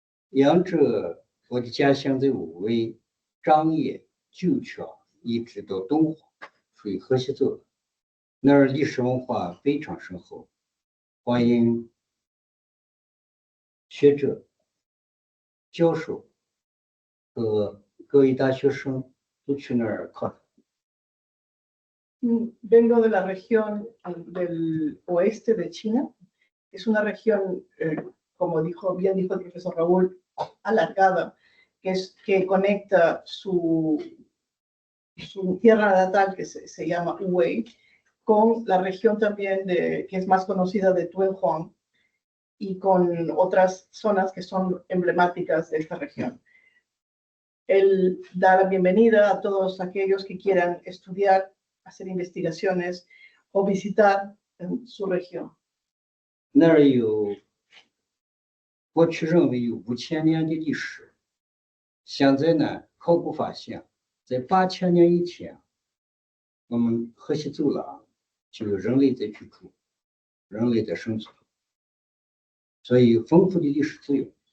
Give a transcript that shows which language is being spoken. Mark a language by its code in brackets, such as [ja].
[zh] 沿着我的家乡的武威、张掖、旧桥一直到东华，属于河西走廊。那儿历史文化非常深厚，欢迎学者、教授和各位大学生都去那儿考察。 [es] Vengo de la región del oeste de China. Es una región, como bien dijo el profesor Raúl, alargada, que conecta su tierra natal, que se llama Hubei, con la región también que es más conocida de Tuanhuang y con otras zonas que son emblemáticas de esta región. Él da la bienvenida a todos aquellos que quieran estudiar, hacer investigaciones o visitar su región. [zh] 那儿有过去认为有5000年的历史，现在呢，考古发现，在8000年以前，我们河西走廊就有人类在居住，人类在生存，所以丰富的历史资源。